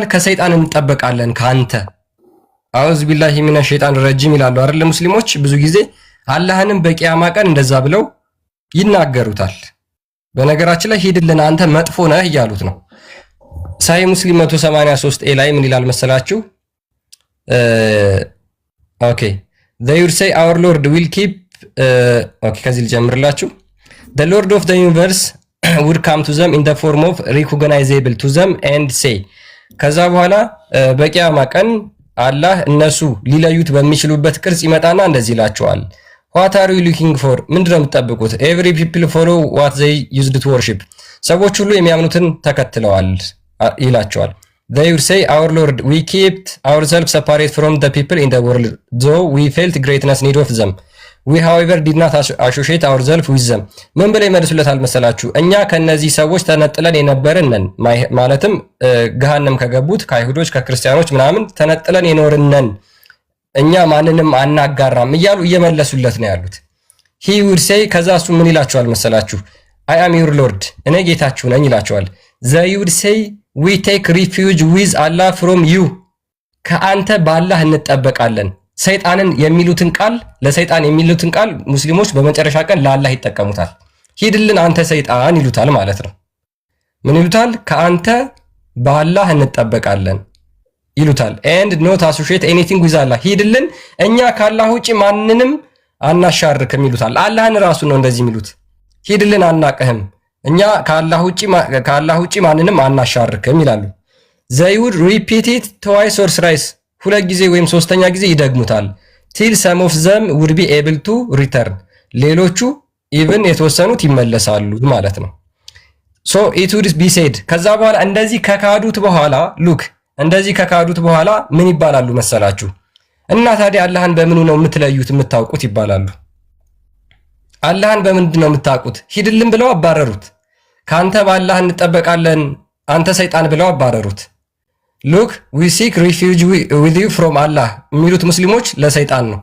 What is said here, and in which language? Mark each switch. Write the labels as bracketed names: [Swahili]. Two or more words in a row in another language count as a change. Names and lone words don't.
[Amharic] ከሰይጣን እንጠበቃለን ከአንተ። [Arabic] أعوذ بالله من الشيطان الرجيم [Amharic] ይላሉ አይደል? ሙስሊሞች ብዙ ጊዜ አላህንም በቂያማ ቀን እንደዛ ብለው ይናገሩታል። በነገራችን ላይ ሂድልን አንተ መጥፎ ነህ እያሉት ነው። ሳይ ሙስሊም 183 ኤ ላይ ምን ይላል መሰላችሁ? [English] ኦኬ they would say our lord will keep ኦኬ [Amharic] ከዚህ ልጀምርላችሁ። [English] the lord of the universe would come to them in the form of recognizable to them and say [Amharic] ከዛ በኋላ በቂያማ ቀን አላህ እነሱ ሊለዩት በሚችሉበት ቅርጽ ይመጣና እንደዚህ ይላቸዋል። [English] what are you looking for? [Amharic] ምንድነው የምትጠብቁት? [English] every people follow what they used to worship [Amharic] ሰዎች ሁሉ የሚያምኑትን ተከትለዋል ይላቸዋል። [English] they would say our lord we kept ourselves separate from the people in the world though we felt greatness need of them we however did not associate ourselves with them [Amharic] ምን ብለው ይመልሱለታል መሰላችሁ? እኛ ከነዚህ ሰዎች ተነጥለን የነበርን ነን፣ ማለትም ገሃነም ከገቡት ከአይሁዶች ከክርስቲያኖች ምናምን ተነጥለን የኖርን ነን፣ እኛ ማንንም አናጋራም እያሉ እየመለሱለት ነው ያሉት። [English] he would say [Amharic] ከዛ እሱ ምን ይላቸዋል መሰላችሁ? [English] I am your lord [Amharic] እኔ ጌታችሁ ነኝ ይላቸዋል። [English] they would say we take refuge with Allah from you [Amharic] ከአንተ በአላህ እንጠበቃለን። ሰይጣንን የሚሉትን ቃል ለሰይጣን የሚሉትን ቃል ሙስሊሞች በመጨረሻ ቀን ለአላህ ይጠቀሙታል። ሂድልን አንተ ሰይጣን ይሉታል ማለት ነው። ምን ይሉታል? ከአንተ በአላህ እንጠበቃለን ይሉታል። [English] and not associate anything with Allah [Amharic] ሂድልን እኛ ከአላህ ውጪ ማንንም አናሻርክም ይሉታል። አላህን ራሱ ነው እንደዚህ የሚሉት። ሂድልን አናቀህም እኛ ከአላህ ውጪ ማንንም አናሻርክም ይላሉ። [English] they would repeat it twice or thrice [Amharic] ሁለት ጊዜ ወይም ሶስተኛ ጊዜ ይደግሙታል። [English] till some of them would be able to return [Amharic] ሌሎቹ even የተወሰኑት ይመለሳሉ ማለት ነው። [English] so it would be said [Amharic] ከዛ በኋላ እንደዚህ ከካዱት በኋላ ሉክ እንደዚህ ከካዱት በኋላ ምን ይባላሉ መሰላችሁ? እና ታዲያ አላህን በምኑ ነው የምትለዩት የምታውቁት ይባላሉ። አላህን በምንድን ነው የምታውቁት? ሂድልን ብለው አባረሩት። ካንተ በአላህ እንጠበቃለን አንተ ሰይጣን ብለው አባረሩት። [English] look we seek refuge with you from Allah [Amharic] የሚሉት ሙስሊሞች ለሰይጣን ነው